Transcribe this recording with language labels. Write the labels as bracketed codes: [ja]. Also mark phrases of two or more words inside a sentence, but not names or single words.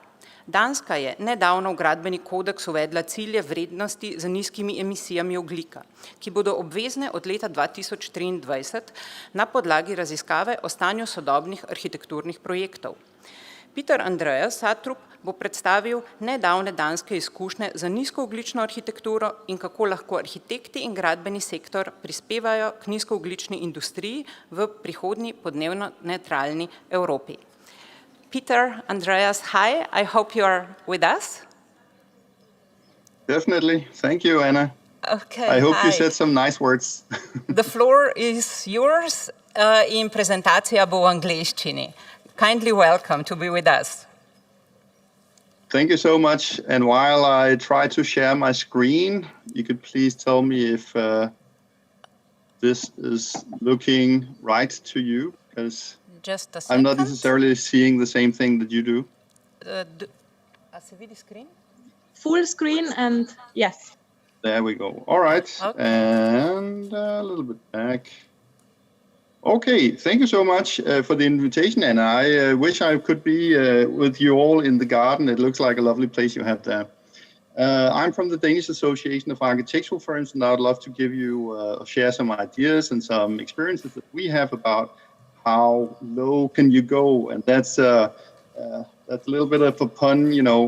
[sl] Danska je nedavno v gradbeni kodeks uvedla cilje vrednosti za nizkimi emisijami ogljika, ki bodo obvezne od leta 2023 na podlagi raziskave o stanju sodobnih arhitekturnih projektov. Peter Andreas Satrup bo predstavil nedavne danske izkušnje za nizkoogljično arhitekturo in kako lahko arhitekti in gradbeni sektor prispevajo k nizkoogljični industriji v prihodnji podnebno nevtralni Evropi. [en] Peter, Andreas, hi. I hope you are with us. Definitely. Thank you, Anna. Okay, I hope hi. you said some nice words. The floor is yours. [sl] In prezentacija bo v angleščini. [en] Kindly welcome to be with us. Thank you so much. And while I try to share my screen, you could please tell me if this is looking right to you, because Just a I'm second. not necessarily seeing the same thing that you do. [sl] Se vidi screen? [en] Full screen and yes. There we go. All right. Okay. And a little bit back. Okay, thank you so much for the invitation, and I wish I could be with you all in the garden. It looks like a lovely place you have there. I'm from the Danish Association of Architectural Firms, and I'd love to give you share some ideas and some experiences that we have about how low can you go, and that's a little bit of a pun, you know.